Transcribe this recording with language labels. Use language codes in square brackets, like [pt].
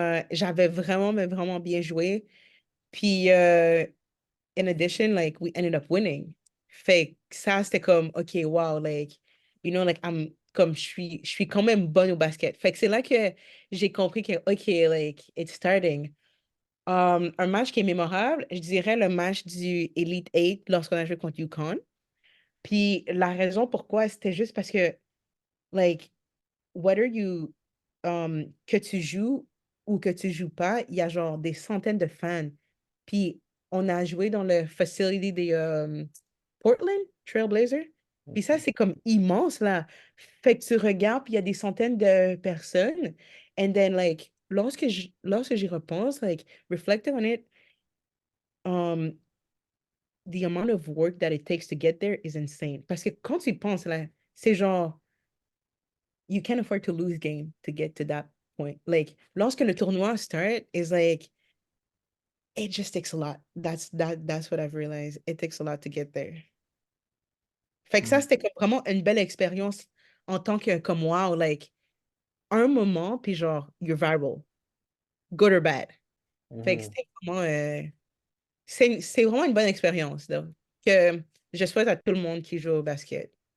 [fr] J'avais vraiment, mais vraiment bien joué. [en] Puis, in addition, like, we ended up winning. [fr] Fait que ça, c'était comme, [en] OK, wow, like, like, [fr] comme, je suis quand même bonne au basket. Fait que c'est là que j'ai compris que, OK, like, [en] it's starting. [fr] Un match qui est mémorable, je dirais le match du Elite 8 lorsqu'on a joué contre UConn. Puis la raison pourquoi, c'était juste parce que, [en] like, whether you, [fr] que tu joues ou que tu joues pas, il y a genre des centaines de fans. Puis on a joué dans le facility des Portland Trailblazers. Puis ça, c'est comme immense, là. Fait que tu regardes, puis il y a des centaines de personnes. [en] And then, like, [fr] lorsque j'y repense, [en] like, reflecting on it, um, the amount of work that it takes to get there is insane. [fr] Parce que quand tu y penses, là, c'est genre, [en] you can't afford to lose game to get to that point. Like, [fr] lorsque le tournoi start, [en] is like, it just takes a lot. That's what I've realized. It takes a lot to get there. [fr] Fait que ça, Mm. c'était comme vraiment une belle expérience en tant que, comme wow, like, un moment, puis genre, [en] you're viral, good or bad. [fr] Fait que Mhm. c'était vraiment, c'est vraiment une bonne expérience, donc, que je souhaite à tout le monde qui joue au basket.